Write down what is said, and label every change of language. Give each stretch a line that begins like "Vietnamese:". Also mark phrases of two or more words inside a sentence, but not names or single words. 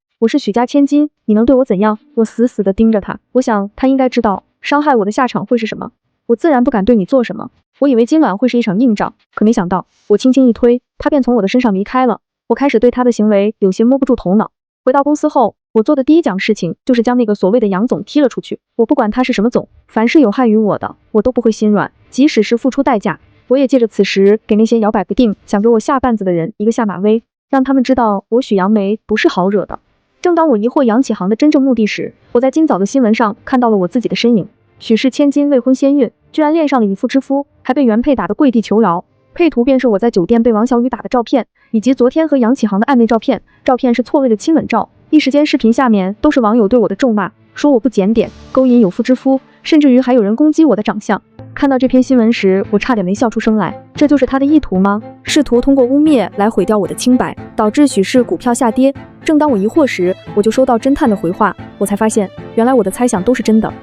Chinese: 我是許家千金，你能對我怎樣？”我死死地盯着他，我想他應該知道傷害我的下場會是什麼。我自然不敢對你做什麼。我以為今晚會是一場硬仗，可沒想到我輕輕一推，他便從我的身上離開了。我開始對他的行為有些摸不住頭腦。回到公司後，我做的第一件事情就是將那個所謂的楊總踢了出去。我不管他是什麼總，凡是有害於我的，我都不會心軟，即使是付出代價。我也借着此時給那些搖擺不定想給我下絆子的人一個下馬威，讓他們知道我許楊梅不是好惹的。正當我疑惑楊啟航的真正目的時，我在今早的新聞上看到了我自己的身影。許氏千金未婚先孕，居然戀上了以父之夫，還被原配打得跪地求饒。配圖便是我在酒店被王小雨打的照片，以及昨天和楊啟航的曖昧照片。照片是錯位的親吻照，一時間視頻下面都是網友對我的咒罵，說我不檢點，勾引有婦之夫，甚至於還有人攻擊我的長相。看到這篇新聞時，我差點沒笑出聲來。這就是他的意圖嗎？試圖通過污衊來毀掉我的清白，導致許氏股票下跌。正當我疑惑時，我就收到偵探的回話，我才發現原來我的猜想都是真的。